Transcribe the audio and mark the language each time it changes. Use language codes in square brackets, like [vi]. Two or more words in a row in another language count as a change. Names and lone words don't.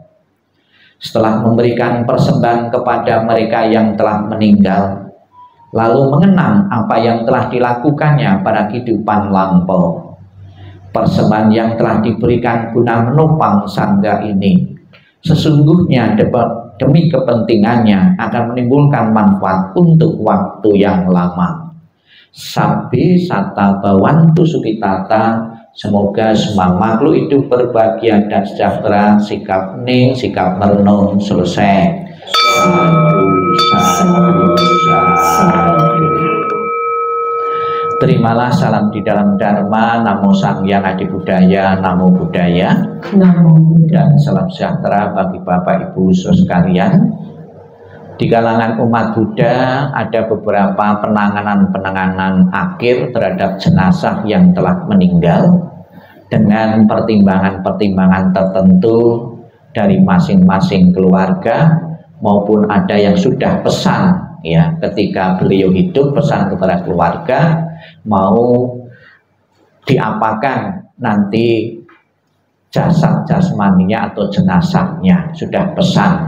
[id] Setelah memberikan persembahan kepada mereka yang telah meninggal, lalu mengenang apa yang telah dilakukannya pada kehidupan lampau, persembahan yang telah diberikan guna menopang sangga ini sesungguhnya demi kepentingannya akan menimbulkan manfaat untuk waktu yang lama. [pi] Sabbi satta bawantu sukitata. [id] Semoga semua makhluk hidup berbahagia dan sejahtera. Sikap hening, sikap merenung selesai. [pi] Sadu, sadu. [id] Terimalah salam di dalam Dharma, [pi] Namo Sang Hyang Adi Budaya, Namo Buddhaya. Namo Buddhaya. [id] Dan salam sejahtera bagi Bapak Ibu saudara sekalian. Di kalangan umat Buddha ada beberapa penanganan akhir terhadap jenazah yang telah meninggal dengan pertimbangan-pertimbangan tertentu dari masing-masing keluarga, maupun ada yang sudah pesan ya ketika beliau hidup, pesan kepada keluarga mau diapakan nanti jasad jasmaninya atau jenazahnya, sudah pesan.